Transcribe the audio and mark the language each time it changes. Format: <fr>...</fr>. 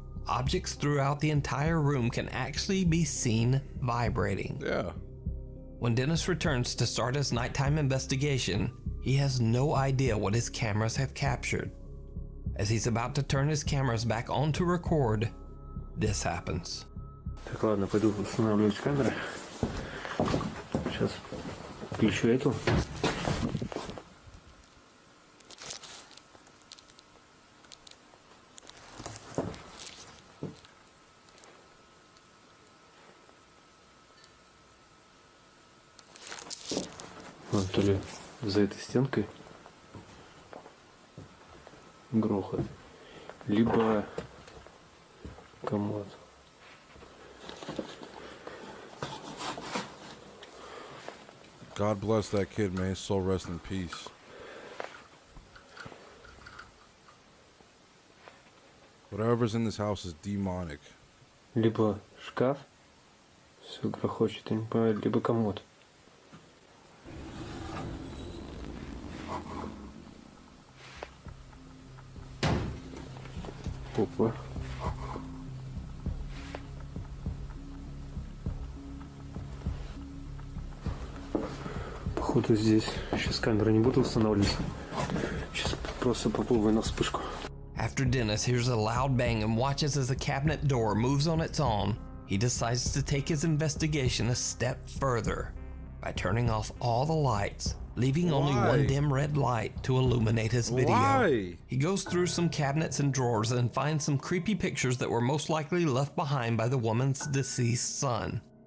<en>Objects throughout the entire room can actually be seen vibrating. Yeah. When Dennis returns to start his nighttime investigation, he has no idea what his cameras have captured. As he's about to turn his cameras back on to record, this happens.</en> <ru>Так, ладно, пойду устанавливать камеры. Сейчас включу эту. Вот, то ли за этой стенкой грохот, либо комод.</ru> <en>God bless that kid, man. His soul rest in peace. Whatever's in this house is demonic.</en> <ru>Либо шкаф, все грохочет, я не понимаю, либо комод. Опа. Походу здесь сейчас камеры не буду устанавливать. Сейчас просто попробую на вспышку.</ru> <en>After Dennis hears a loud bang and watches as the cabinet door moves on its own, he decides to take his investigation a step further by turning off all the lights, leaving only one dim red light to illuminate his video. Why? He goes through some cabinets and drawers and finds some creepy pictures that were most likely left behind by the woman's deceased son.</en>